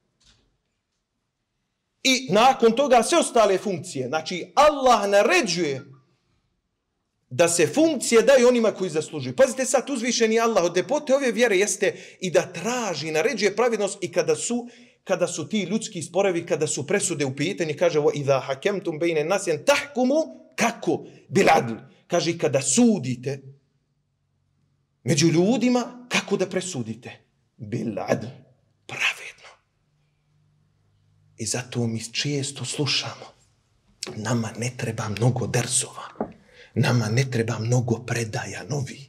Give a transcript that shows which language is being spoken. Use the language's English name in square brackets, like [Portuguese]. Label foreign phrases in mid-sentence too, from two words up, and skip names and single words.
[Bosnian] I nakon toga sve ostale funkcije. Znači, Allah naređuje da se funkcije daju onima koji zaslužuju. Pazite sad, uzvišeni Allah od ljepote ove vjere jeste i da traži, naređuje pravednost i kada su ti ljudski sporovi, kada su presude u pitanju, kaže [Arabic] وَإِذَا حَكَمْتُمْ بَيْنَ النَّاسِ أَنْ تَحْكُمُوا [Bosnian] kako? Biladl. Kaže, kada sudite među ljudima, kako da presudite? Biladl. Pravedno. I zato mi često slušamo. Nama ne treba mnogo dersova. Nama ne treba mnogo predaja novi.